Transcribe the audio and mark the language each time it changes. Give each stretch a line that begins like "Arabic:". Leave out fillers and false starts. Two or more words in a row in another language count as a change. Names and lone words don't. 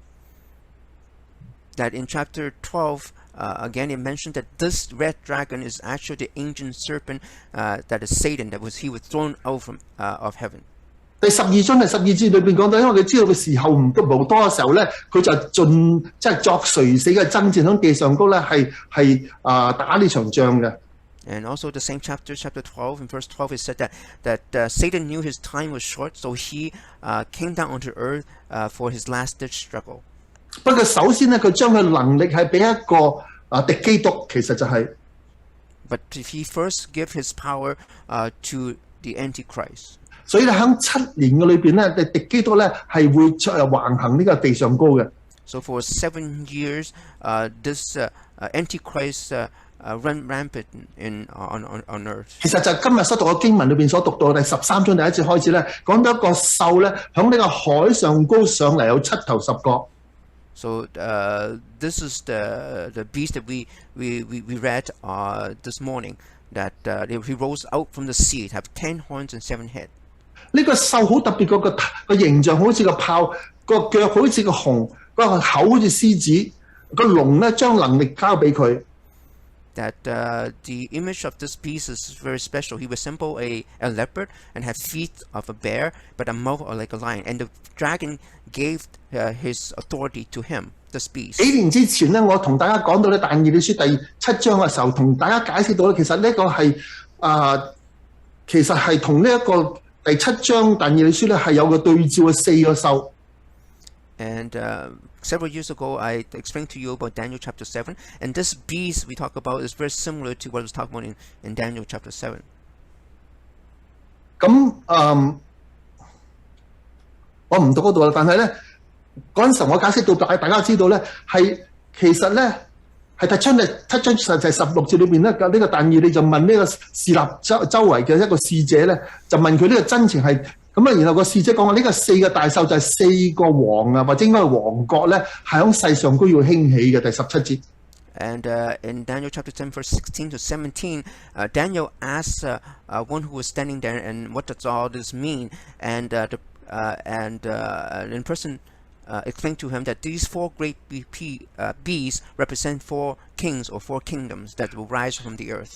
English: That in chapter 12, again, it mentioned that this red dragon is actually the ancient serpent, that is Satan, he was thrown out of heaven.
Cantonese: 第12章第12節裏邊講到，因為佢知道嘅時候唔多嘅時候咧，佢就即係作垂死嘅爭戰喺地上高咧，係打呢場仗嘅。
English: And also the same chapter 12, in verse 12, it said that Satan knew his time was short, so he came down onto earth for his last-ditch struggle.
Cantonese: 不過首先咧，佢將佢能力係俾一個敵基督，其實就係。
English: But he first gave his power to the Antichrist.
Cantonese: 所以咧喺7年嘅裏邊咧，敵基督咧係會橫行呢個地上高嘅。
English: So for 7 years, this Antichrist run rampant on earth.
Cantonese: 其實就今日所讀嘅經文裏邊所讀到第13章第1節開始咧，講到一個獸咧響呢個海上高上嚟有7頭10角。
English: So this is the beast that we read this morning, that he rose out from the sea, have 10 horns and 7 heads.
Cantonese: 呢個獸好特別，個形象好似個豹，個腳好似個熊，個口好似獅子，個龍咧將能力交俾佢。
English: That the image of this beast is very special. He resembles a leopard and has feet of a bear, but a mouth like a lion. And the dragon gave his authority to him, this beast.
Cantonese: 幾年之前咧，我同大家講到咧但以理書第7章嘅時候，同大家解釋到咧，其實呢個係其實係同呢一個第7章但以理書咧係有個對照嘅4個獸。
English: And several years ago, I explained to you about Daniel chapter 7, and this beast we talk about is very similar to what was talked about in Daniel chapter 7.
Cantonese: 咁我唔讀嗰度啦，但係咧嗰陣時我解釋到大家知道咧係其實咧係第7章16節裏邊咧呢個但以理就問呢個侍立周圍嘅一個使者咧，就問佢呢個真情係。咁啊，然後個使者講話呢個4個大獸就係4個王啊，或者應該係王國咧，係喺世上都要興起嘅。第17 節。
English: And in Daniel chapter 10, verse 16 to 17, Daniel asked one who was standing there, and what does all this mean? And the person explained to him that these 4 great beasts represent 4 kings or 4 kingdoms that will rise from the earth.